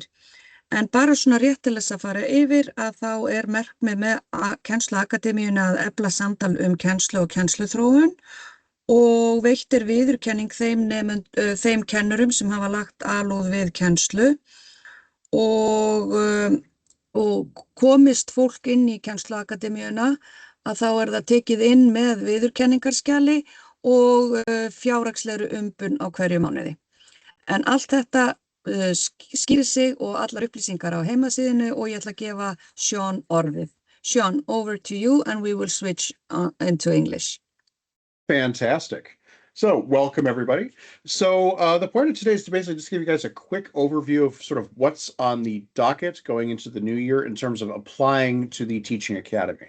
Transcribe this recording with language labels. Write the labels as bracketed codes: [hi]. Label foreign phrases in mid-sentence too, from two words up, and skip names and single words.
[is] En bara svona rétt til þess að fara yfir að þá er markmið með Kennsluaakdemíunni að efla samtal kennslu og kennsluþróun og veittir viðurkenning þeim kennurum sem hafa lagt alúð við kennslu og komist fólk inn í Kennsluaakdemíuna að þá er það tekið inn með viðurkenningarskjali og fjárhagslegri umbun á hverju mánuði. En allt þetta skýrir sig og allar upplýsingar á heimasíðinu og ég ætla að gefa Sean orðið. [en] Sean, over to you and we will switch into English. Fantastic. So welcome everybody. So the point of today is to basically just give you guys a quick overview of sort of what's on the docket going into the new year in terms of applying to the Teaching Academy.